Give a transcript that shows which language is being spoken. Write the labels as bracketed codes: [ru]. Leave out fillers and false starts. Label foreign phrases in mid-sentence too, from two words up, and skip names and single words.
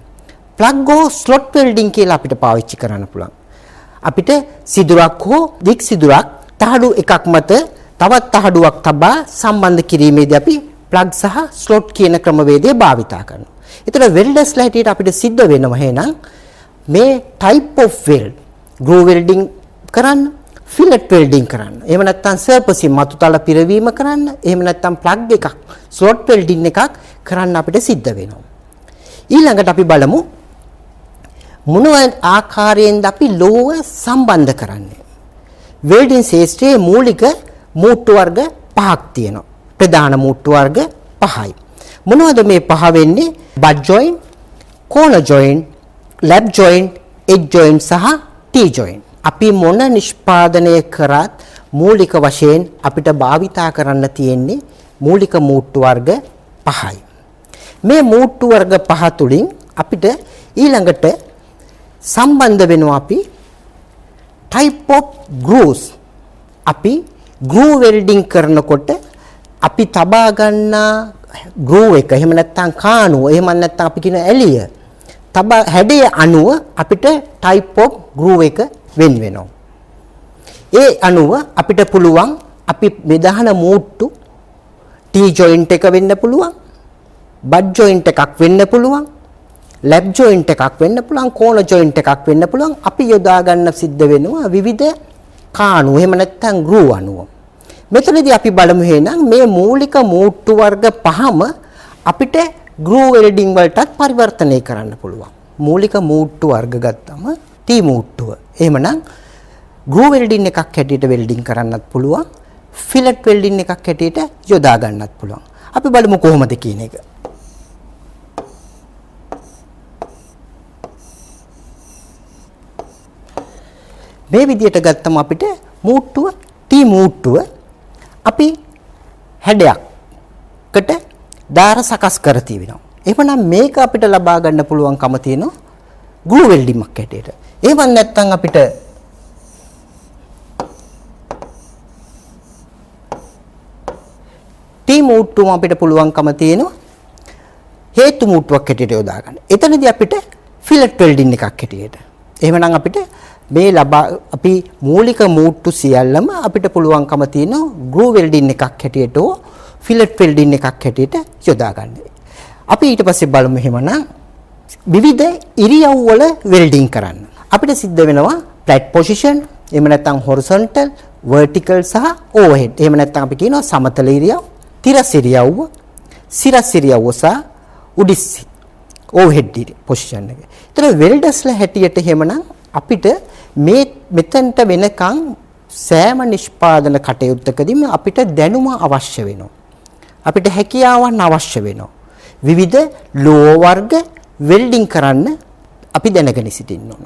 [si] ප්ලග් හෝ ස්ලොට් වෙල්ඩින් කියලා අපිට පාවිච්චි කරන්න පුළුවන්. අපිට සිදුරක් හෝ දික් සිදුරක් තහඩු එකක් මත තවත් තහඩුවක් තබා සම්බන්ධ කිරීමේදී අපි ප්ලග් සහ ස්ලොට් කියන ක්‍රමවේදය භාවිතා කරනවා. ඒතර වෙල්ඩර්ස්ලා හැටියට අපිට සිද්ධ වෙනවා එහෙනම් මේ [en] type of weld groove welding [si] කරන්න, [en] fillet welding [si] කරන්න. එහෙම නැත්නම් surfacing මතුතල පිරවීම කරන්න. එහෙම නැත්නම් plug එකක් [en] slot welding [si] එකක් කරන්න අපිට සිද්ධ වෙනවා. ඊළඟට අපි බලමු මොන ආකාරයෙන්ද අපි ලෝහ සම්බන්ධ කරන්නේ. වෙල්ඩින් ශාස්ත්‍රයේ මූලික මූට්ටු වර්ග පහක් තියෙනවා. ප්‍රධාන මූට්ටු වර්ග පහයි. මොනවද මේ පහ වෙන්නේ? [en] butt joint, corner joint, lap joint, edge joint සහ T-joint. [si] අපි මොන නිෂ්පාදනය කරත් මූලික වශයෙන් අපිට භාවිතා කරන්න තියෙන්නේ මූලික මූට්ටු වර්ග පහයි. මේ මූට්ටු වර්ග පහ තුලින් අපිට ඊළඟට සම්බන්ධ වෙනවා අපි [en] type of grooves. [si] අපි [en] groove welding [si] කරනකොට අපි තබා ගන්නා groove එක එහෙම නැත්නම් කාණුව එහෙම නැත්නම් අපි කියන එළිය තබා හැඩය අනුව අපිට [en] type of groove [si] එක වෙන වෙනවා. ඒ අනුව අපිට පුළුවන් අපි මෙදාන මූට්ටු [en] T joint [si] එක වෙන්න පුළුවන්, [en] butt joint [si] එකක් වෙන්න පුළුවන්, [en] lap joint [si] එකක් වෙන්න පුළුවන්, [en] corner joint [si] එකක් වෙන්න පුළුවන්. අපි යොදා ගන්න සිද්ධ වෙනවා විවිධ කාණු එහෙම නැත්නම් groove අනුව. මෙතනදී අපි බලමු එහෙනම් මේ මූලික මූට්ටු වර්ග පහම අපිට [en] groove welding [si] වලටත් පරිවර්තනය කරන්න පුළුවන්. මූලික මූට්ටු වර්ග ගත්තම T මූට්ටුව. එහෙමනම් [en] groove welding [si] එකක් හැටියට වෙල්ඩින් කරන්නත් පුළුවන්. [en] fillet welding [si] එකක් හැටියට යොදා ගන්නත් පුළුවන්. අපි බලමු කොහොමද කියන එක. මේ විදිහට ගත්තම අපිට මූට්ටුව T මූට්ටුව අපි හැඩයක්කට දාර සකස් කර තිබෙනවා. එහෙනම් මේක අපිට ලබා ගන්න පුළුවන්කම තියෙනවා [en] groove welding [si] එකක් හැටියට. එහෙම නැත්නම් අපිට T මූට්ටුවම අපිට පුළුවන්කම තියෙනවා හේතු මූට්ටුවක් හැටියට යොදා ගන්න. එතනදී අපිට [en] fillet welding [si] එකක් හැටියට. එහෙමනම් අපිට මේ අපි මූලික මූට්ටු සියල්ලම අපිට පුළුවන්කම තියෙනවා [en] groove welding [si] එකක් හැටියට හෝ [en] fillet welding [si] එකක් හැටියට යොදා ගන්න. අපි ඊට පස්සේ බලමු එහෙමනම් විවිධ ඉරියව් වල වෙල්ඩින් කරන්න. අපිට සිද්ධ වෙනවා [en] flat position, [si] එහෙම නැත්නම් [en] horizontal, vertical [si] සහ overhead. එහෙම නැත්නම් අපි කියනවා සමතල ඉරියව්, තිරස් ඉරියව්, සිරස් ඉරියව් සහ උඩිස්සි [en] overhead position [si] එක. ඒතර වෙල්ඩර්ස්ලා හැටියට එහෙමනම් අපිට මේ මෙතනට වෙනකන් සෑම නිෂ්පාදන කටයුත්තකදීම අපිට දැනුම අවශ්‍ය වෙනවා. අපිට හැකියාවන් අවශ්‍ය වෙනවා. විවිධ ලෝහ වර්ග වෙල්ඩින් කරන්න අපි දැනගෙන සිටින්න ඕන.